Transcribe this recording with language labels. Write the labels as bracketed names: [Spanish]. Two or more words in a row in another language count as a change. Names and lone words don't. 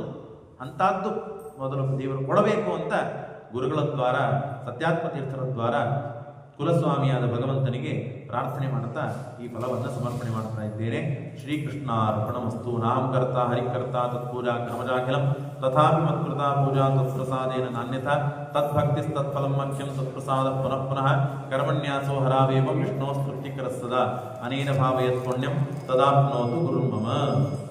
[Kannada] ಅಂಥದ್ದು ಮೊದಲು ದೇವರು ಕೊಡಬೇಕು ಅಂತ ಗುರುಗಳ ದ್ವಾರ, ಸತ್ಯಾತ್ಮ ತೀರ್ಥರ ದ್ವಾರ ಕುಲಸ್ವಾಮಿಯಾದ ಭಗವಂತನಿಗೆ ಪ್ರಾರ್ಥನೆ ಮಾಡುತ್ತಾ ಈ ಫಲವನ್ನು ಸಮರ್ಪಣೆ ಮಾಡ್ತಾ ಇದ್ದೇನೆ. [Sanskrit] ಶ್ರೀಕೃಷ್ಣಾರ್ಪಣಮಸ್ತು. ನಾಮಕರ್ತ ಹರಿಕರ್ತ ತತ್ಪೂಜಾ ಕ್ರಮಜಾಖಿಲಂ ತಥಾಪಿ ಮತ್ಕೃತ ಪೂಜಾ ತತ್ಪ್ರಸಾದೇನ ನಾನ್ಯಥಾ ತದ್ಭಕ್ತಿಸ್ತತ್ಫಲಂ ಮಖ್ಯಂ ತತ್ಪ್ರಸಾದ ಪುನಃ ಪುನಃ ಕರ್ಮಣ್ಯಾಸೋ ಹರಾವೇವ ವಿಷ್ಣೋ ಸ್ತುತಿಕರ ಸದಾ ಅನೇನ ಭಾವಯತ್ ಪುಣ್ಯಂ ತದಾಪ್ನೋತು ಗುರುರ್ಮಮ.